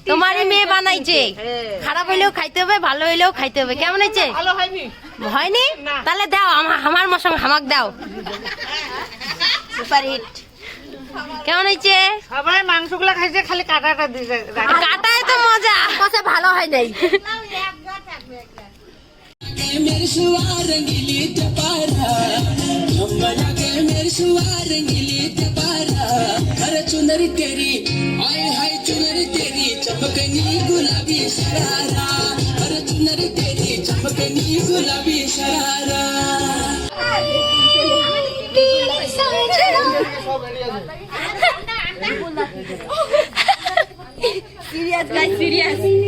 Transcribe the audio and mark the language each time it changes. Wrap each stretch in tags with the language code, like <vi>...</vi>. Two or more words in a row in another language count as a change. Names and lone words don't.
<bn>তোমারই মেয়ে বানাইছে, খারাপ হইলেও খাইতে হবে, ভালো হইলেও খাইতে হবে। কেমন হয়েছে? ভালো হয়নি, হয়নি? তাহলে দাও আমার সঙ্গে হামাক দাও। সুপার হিট। কেমন হয়েছে? সবাই মাংসগুলো খাইছে, খালি কাটাটা দিছে। কাটায় তো মজা, কষে ভালো হয় নাই।</bn> <kfy>मेरे सुवार रंगीली तपारा अम्बला के मेरे सुवार रंगीली तपारा अरे चुनरी तेरी हाय हाय चुनरी तेरी चमकनी गुलाबी शरारा अरे चुनरी तेरी चमकनी गुलाबी शरारा</kfy> <en>serious guys, serious.</en>